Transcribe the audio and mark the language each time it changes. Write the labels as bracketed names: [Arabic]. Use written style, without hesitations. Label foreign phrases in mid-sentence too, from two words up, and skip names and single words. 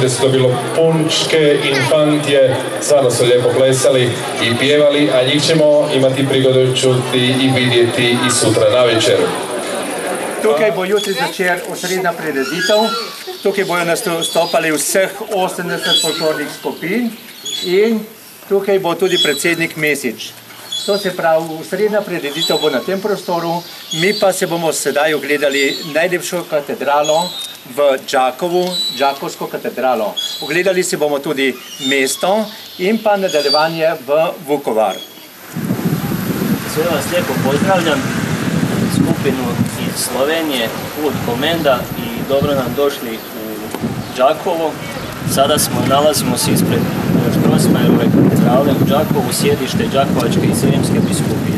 [Croatian] da su to bilo punčke infantije, stvarno su lijepo plesali i pjevali, a njih ćemo imati prigodu čuti i vidjeti i sutra na večer. [Slovenian] Tukaj bo jutri zvečer osrednja prireditev, tukaj bojo nastopali vseh 80 folklornih skupin in tukaj bo tudi predsednik Mesič. To se pravi, srednja prireditev bo na tem prostoru, mi pa se bomo sedaj ogledali najlepšo katedralo v Đakovu, Đakovsko katedralo. Ogledali si bomo tudi mesto in pa nadaljevanje v Vukovar. [Croatian] Sve vas lijepo pozdravljam, skupinu iz Slovenije, Put Komenda i dobro nam došli u Đakovo. Sada nalazimo se ispred Strossmayerove katedrale u Đakovu, sjedište Đakovačke i Srijemske biskupije.